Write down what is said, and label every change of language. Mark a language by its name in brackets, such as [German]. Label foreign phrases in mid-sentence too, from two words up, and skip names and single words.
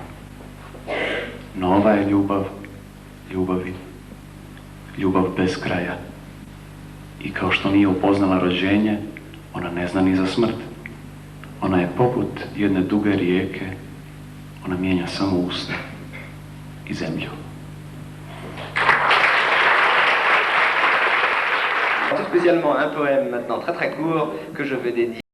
[Bosnian] Nova je ljubav, ljubavi, ljubav bez kraja. I kao što nije upoznala rođenje, ona ne zna ni za smrt. Ona je poput jedne duge rijeke, ona mijenja samo usta i zemlju. [French] Tout spécialement un poème maintenant très très court que je vais dédier